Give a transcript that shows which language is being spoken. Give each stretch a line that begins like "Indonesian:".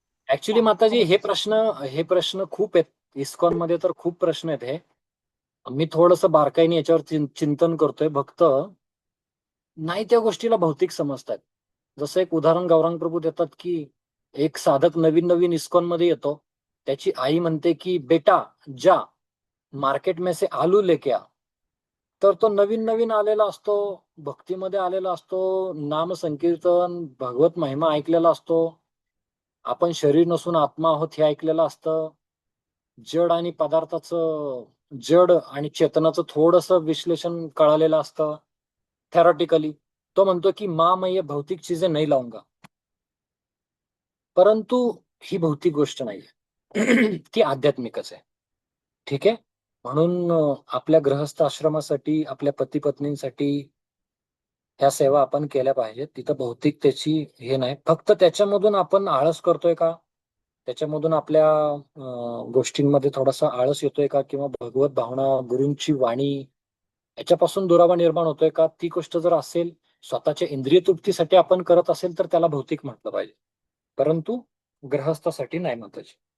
Marathi: Actually माताजी हे प्रश्न खूप आहेत. इस्कॉन मध्ये तर खूप प्रश्न आहेत हे. मी थोडस बारकाईने याच्यावर चिंतन करतोय. भक्त नाही त्या गोष्टीला भौतिक समजतात. जसं एक उदाहरण गौरांग प्रभू देतात की एक साधक नवीन नवीन इस्कॉन मध्ये येतो. त्याची आई म्हणते की
Hindi: बेटा जा मार्केट में से आलू लेके आ.
Marathi: तर तो नवीन नवीन आलेला असतो, भक्तीमध्ये आलेला असतो, नाम संकीर्तन भगवत महिमा ऐकलेला असतो. आपण शरीर नसून आत्मा आहोत हे ऐकलेलं असतं. जड आणि पदार्थाचं, जड आणि चेतनाचं थोडस विश्लेषण कळालेलं असतं थेरॉटिकली. तो म्हणतो की
Hindi: माँ मैं ये भौतिक चीजें नहीं लाऊंगा.
Marathi: परंतु ही भौतिक गोष्ट नाहीये, ती आध्यात्मिकच आहे. ठीक आहे. म्हणून आपल्या गृहस्थ आश्रमासाठी, आपल्या पती पत्नींसाठी ह्या सेवा आपण केल्या पाहिजेत. तिथं भौतिकतेची हे नाही. फक्त त्याच्यामधून आपण आळस करतोय का, त्याच्यामधून आपल्या गोष्टींमध्ये थोडासा आळस येतोय का, किंवा भगवत भावना, गुरूंची वाणी याच्यापासून दुरावा निर्माण होतोय का, ती गोष्ट जर असेल, स्वतःच्या इंद्रिय तृप्तीसाठी आपण करत असेल तर त्याला भौतिक म्हटलं पाहिजे, परंतु गृहस्थासाठी नाही माताजी.